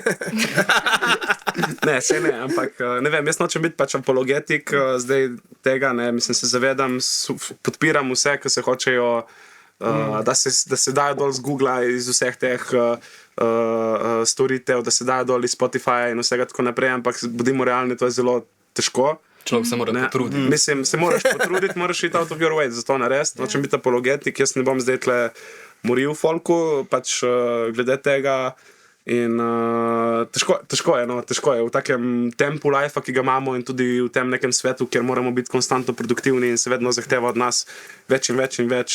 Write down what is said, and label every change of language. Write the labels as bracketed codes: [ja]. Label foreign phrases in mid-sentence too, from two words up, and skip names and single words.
[sl] Ne, sej ne, ampak ne vem, jaz nočem biti pač apologetik zdaj tega, ne, mislim, se zavedam, podpiram vse, ki se hočejo, da se dajo dol z Googla, iz vseh teh storitev, da se dajo dol iz Spotify in vsega tako naprej, ampak bodimo realni, to je zelo težko. Človek se mora potruditi. Mislim, se moraš potruditi, moraš iti [en] out of your way, [sl] zato narediti. Nočem biti apologetik, jaz ne bom zdaj tle moril folku, pač glede tega, In težko je, no, težko je v takem tempu life, ki ga imamo in tudi v tem nekem svetu, kjer moramo biti konstantno produktivni in se vedno zahteva od nas več in več in več.